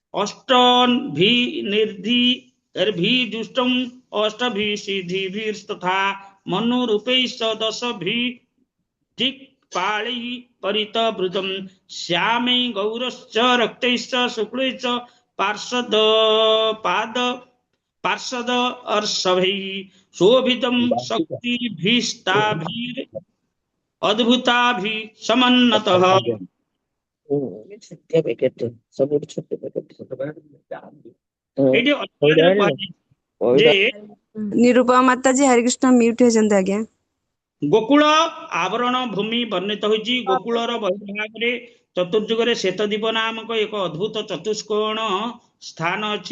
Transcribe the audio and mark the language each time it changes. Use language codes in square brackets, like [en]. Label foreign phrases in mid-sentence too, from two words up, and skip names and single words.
[sa] अष्टभिर्निर्धिर्भिजुष्टम् अष्टभिसिद्धिभिस्तथा मनुरूपैश्च दशभिर्दिक्पालैः परितवृतं श्यामै गौरश्च रक्तैश्च शुक्लैश्च पार्षद अर्षभैः शोभितं शक्तिभिस्ताभिरद्भुताभिः समन्नतः। [or] ଛୋଟିଆ ପ୍ୟାକେଟ, ସବୁଠୁ ଛୋଟ ପ୍ୟାକେଟ। ଏଇଠି ଅଧ୍ୟାୟରେ କୁହାଯାଇଛି ଯେ ନିରୂପମା ମାତାଜୀ ହରିକୃଷ୍ଣ ମ୍ୟୁଟ ହେଇଛନ୍ତି ଆଜ୍ଞା। ଗୋକୁଳ ଆବରଣ ଭୂମି ବର୍ଣ୍ଣିତ ହୋଇଛି। ଗୋକୁଳର ବହିର୍ଭାଗରେ ଚତୁର୍ଯୁଗରେ ଶ୍ଵେତଦ୍ୱୀପ ନାମକ ଏକ ଅଦ୍ଭୁତ ଚତୁଷ୍କୋଣ ସ୍ଥାନ ଅଛି।